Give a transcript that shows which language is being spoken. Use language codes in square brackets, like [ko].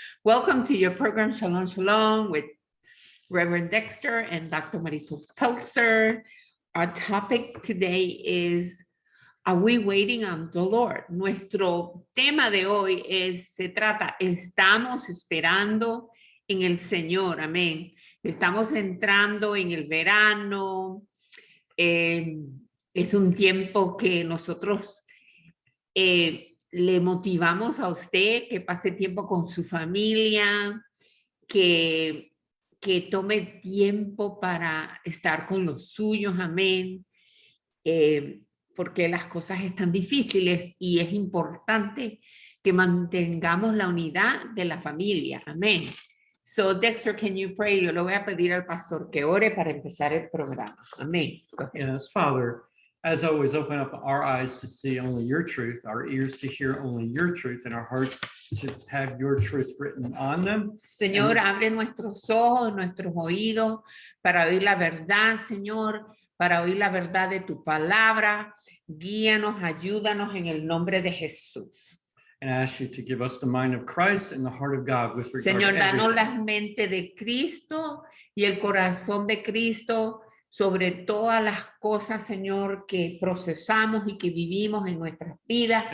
[en] Welcome to your program Shalom Shalom with Reverend Dexter and Dr. Marisol Peltzer. Our topic today is, are we waiting on the Lord? [es] Nuestro tema de hoy estamos esperando en el Señor, amén. Estamos entrando en el verano. Es un tiempo que nosotros le motivamos a usted que pase tiempo con su familia, que tome tiempo para estar con los suyos, amén, porque las cosas están difíciles y es importante que mantengamos la unidad de la familia, amén. [en] So, Dexter, can you pray? [es] Yo le voy a pedir al pastor que ore para empezar el programa. Amén. [en] Yes, Father, as always, open up our eyes to see only your truth, our ears to hear only your truth, and our hearts to have your truth written on them. [es] Señor, abre nuestros ojos, nuestros oídos para oír la verdad, Señor, para oír la verdad de tu palabra. Guíanos, ayúdanos en el nombre de Jesús. [en] And ask you to give us the mind of Christ and the heart of God with regard [es] Señor, [en] to [es] danos [en] everything. [es] la mente de Cristo y el corazón de Cristo sobre todas las cosas, Señor, que procesamos y que vivimos en nuestras vidas,